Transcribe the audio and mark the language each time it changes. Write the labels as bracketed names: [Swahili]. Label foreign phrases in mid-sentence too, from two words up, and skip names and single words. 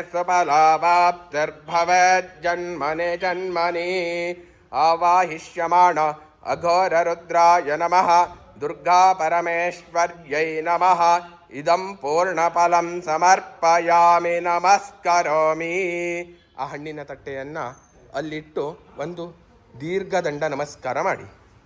[Sanskrit] सुफलावाप्तिर्भवेज्जन्मनि जन्मनि आवाहिष्यमाण अघोररुद्राय नमः दुर्गापरमेश्वर्यै नमः इदं पूर्णफलं समर्पयामि नमस्करोमि [Kannada] ಆ ಹಣ್ಣಿನ ತಟ್ಟೆಯನ್ನು ಅಲ್ಲಿಟ್ಟು ಒಂದು ದೀರ್ಘದಂಡ ನಮಸ್ಕಾರ ಮಾಡಿ.